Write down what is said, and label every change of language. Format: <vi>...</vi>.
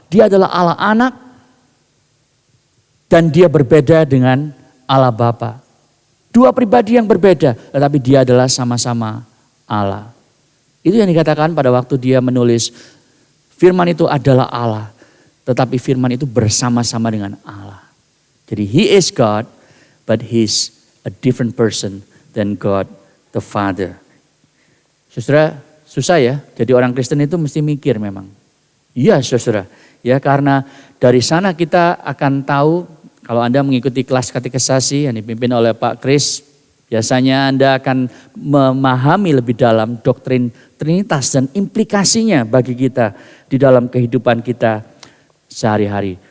<id>Dia adalah Allah Anak dan dia berbeda dengan Allah Bapa. Dua pribadi yang berbeda, tetapi dia adalah sama-sama Allah. Itu yang dikatakan pada waktu dia menulis firman itu adalah Allah, tetapi firman itu bersama-sama dengan Allah.</id> <en>Jadi he is God, but he's a different person than God the Father.</en> <id>Saudara, susah ya, jadi orang Kristen itu mesti mikir memang. Iya saudara, ya karena dari sana kita akan tahu, kalau Anda mengikuti kelas katekisasi yang dipimpin oleh Pak Kris, biasanya Anda akan memahami lebih dalam doktrin Trinitas dan implikasinya bagi kita di dalam kehidupan kita sehari-hari.</id>